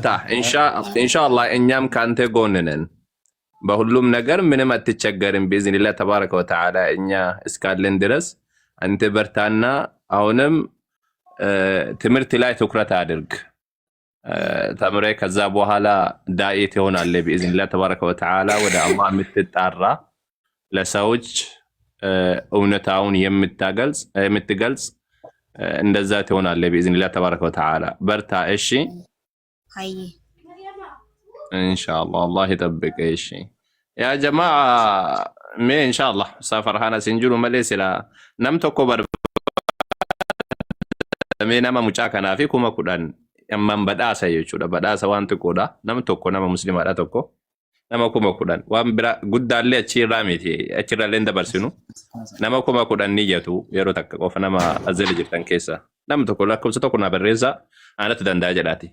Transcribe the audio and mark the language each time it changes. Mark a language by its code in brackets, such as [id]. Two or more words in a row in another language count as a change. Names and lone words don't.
[am] ኢንሻአላህ። እኛም ካንተ ጎን ነን በሁሉም ነገር፣ ምንም አትቸገርም [ar] بإذن الله تبارك وتعالى። [am] እኛ እስካለን ድረስ አንተ በርታና አሁንም ትምህርት ላይ ትኩረት አድርግ። ተምሬ ከዛ በኋላ ዳኢት ይሆናል [ar] بإذن الله تبارك وتعالى። [am] ወደ አላህ የምትጣራ ለሰዎች እውነታውን የምትገልጽ እንደዛ ትሆናለህ [ar] بإذن الله تبارك وتعالى። [am] በርታ እሺ። አይ ኢንሻአላህ አላህ ይጠብቅ። እሺ [om] ያ ጀማዓ ሜ ኢንሻአላህ ሰፈርሃና ሲንጅሩ መለስላ ነምቶ ኮበር ሜ ነማ ሙጫ ከናፊ ኩማ ኩዳን amman badhaasa jechuudha. Badhaasa waan xiqqoodha. Nama tokko nama musliimaadha tokko. Nama 10,000 waan bira guddaallee achirraa miti achirraallee dabarsinu. Nama 10,000 niyyatu yeroo takka qofa nama azali jirtan keessa. Nama tokko lakkoofsa tokko na barreessa aanatu danda'a jedhaati.